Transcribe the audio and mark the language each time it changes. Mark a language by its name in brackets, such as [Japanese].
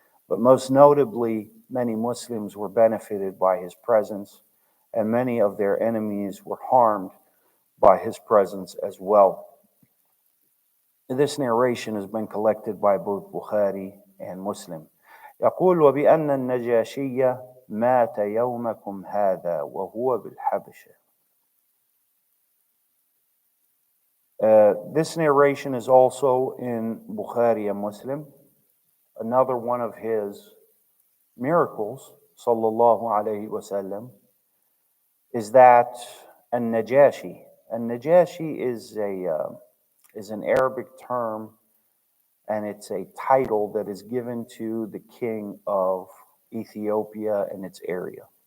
[English] But most notably, many Muslims were benefited by his presence, and many of their enemies were harmed by his presence as well. This narration has been collected by both Bukhari and Muslim. [Arabic] يقول وبأن النجاشي مات يومكم هذا وهو بالحبشة. [English] This narration is also in Bukhari and Muslim. Another one of his miracles, sallallahu alayhi wasallam, is that An-Najashi. An-Najashi is an Arabic term, and it's a title that is given to the king of Ethiopia and its area.